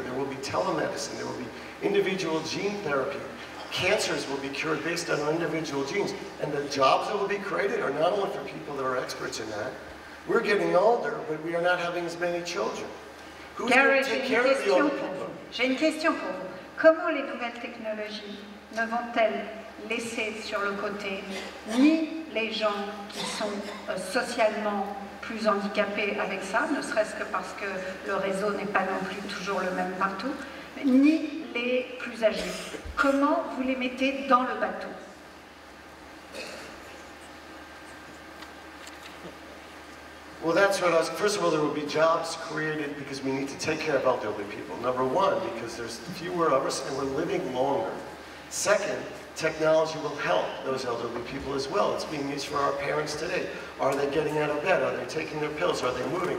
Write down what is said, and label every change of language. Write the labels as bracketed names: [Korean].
[English] There will be telemedicine. There will be individual gene therapy. Cancers will be cured based on our individual genes. And the jobs that will be created are not only for people that are experts in that. We're getting older, but we are not having as many children. Who's going to take care of the older people? [French] J'ai une question pour vous. Comment les nouvelles technologies ne vont-elles laisser sur le côté ni les gens qui sont socialement plus handicapés avec ça, ne serait-ce que parce que le réseau n'est pas non plus toujours le même partout, ni les plus âgés. Comment vous les mettez dans le bateau? [English] Well, that's what I was, first of all, there will be jobs created because we need to take care of elderly people. Number one, because there's fewer of us and we're living longer. Second, technology will help those elderly people as well. It's being used for our parents today. Are they getting out of bed? Are they taking their pills? Are they moving?